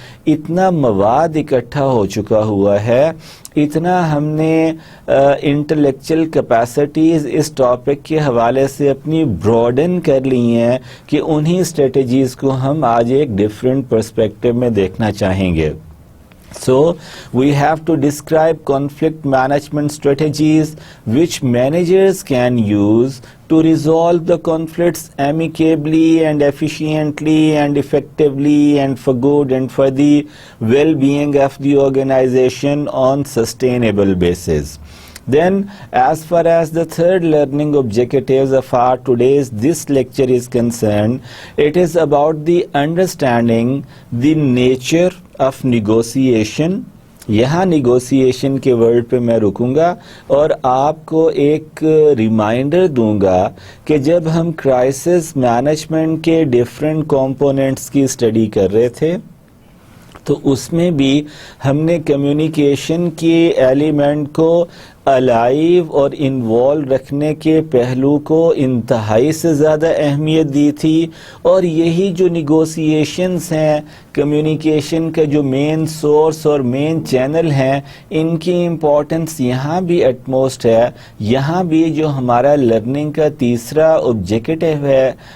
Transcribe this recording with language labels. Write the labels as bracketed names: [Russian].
[Urdu] اتنا مواد اکٹھا ہو چکا ہوا ہے, اتنا ہم نے انٹلیکچل کیپیسٹیز اس ٹاپک کے حوالے سے اپنی براڈن کر لی ہیں کہ انہی اسٹریٹجیز کو ہم آج ایک ڈیفرنٹ پرسپیکٹیو میں دیکھنا چاہیں گے. [English] So we have to describe conflict management strategies which managers can use to resolve the conflicts amicably and efficiently and effectively and for good and for the well-being of the organization on sustainable basis. Then, as far as the third learning objectives of our today's this lecture is concerned, it is about the understanding the nature of negotiation. [Urdu] यहाँ negotiation کے word پہ میں رکوں گا اور آپ کو ایک reminder دوں گا کہ جب ہم کرائسس مینجمنٹ کے ڈیفرنٹ کمپوننٹس کی اسٹڈی کر رہے تھے تو اس میں بھی ہم نے کمیونیکیشن کے ایلیمنٹ کو الائیو اور انوالو رکھنے کے پہلو کو انتہائی سے زیادہ اہمیت دی تھی، اور یہی جو نیگوسیشنز ہیں کمیونیکیشن کا جو مین سورس اور مین چینل ہیں ان کی امپورٹنس یہاں بھی اٹموسٹ ہے۔ یہاں بھی جو ہمارا لرننگ کا تیسرا آبجیکٹو ہے